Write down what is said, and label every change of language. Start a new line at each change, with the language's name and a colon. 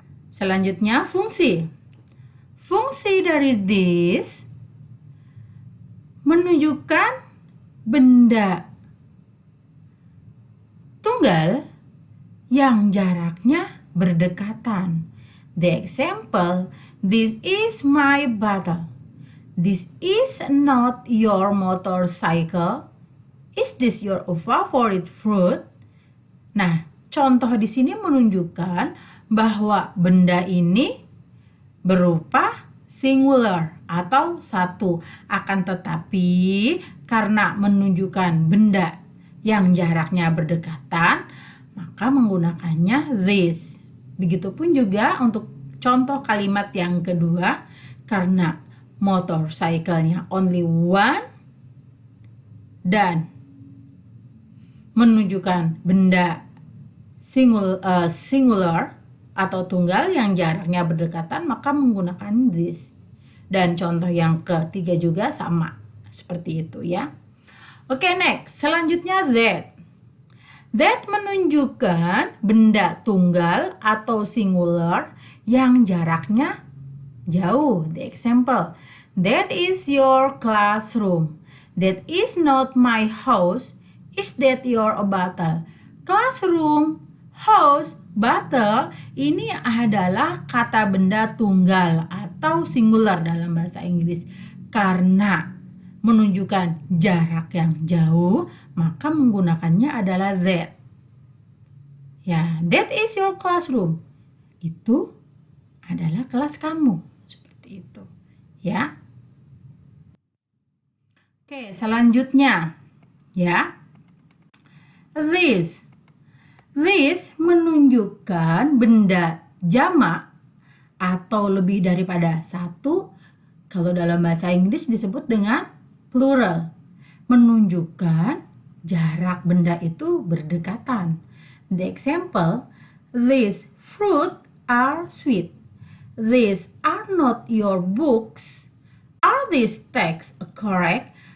Indonesian: Selanjutnya fungsi. Fungsi dari this menunjukkan benda tunggal yang jaraknya berdekatan.
English: The example, this is my bottle. This is not your motorcycle. Is this your favorite fruit?
Indonesian: Nah, contoh di sini menunjukkan bahwa benda ini berupa singular atau satu. Akan tetapi karena menunjukkan benda yang jaraknya berdekatan, maka menggunakannya this. Begitupun juga untuk contoh kalimat yang kedua, karena motorcycle-nya
English: only one
Indonesian: dan menunjukkan benda singular atau tunggal yang jaraknya berdekatan, maka menggunakan this. Dan contoh yang ketiga juga sama seperti itu ya. Oke, next. Selanjutnya that. That menunjukkan benda tunggal atau singular yang jaraknya jauh.
English: The example, that is your classroom. That is not my house. Is that your bottle?
Indonesian: Classroom, house, bottle ini adalah kata benda tunggal atau singular dalam bahasa Inggris. Karena menunjukkan jarak yang jauh, maka menggunakannya adalah that.
English: Ya, that is your classroom.
Indonesian: Itu adalah kelas kamu. Seperti itu. Ya. Oke, selanjutnya. Ya. This. This menunjukkan benda jamak atau lebih daripada satu. Kalau dalam bahasa Inggris disebut dengan plural. Menunjukkan jarak benda itu berdekatan.
English: The example, these fruit are sweet. These are not your books. Are these texts correct?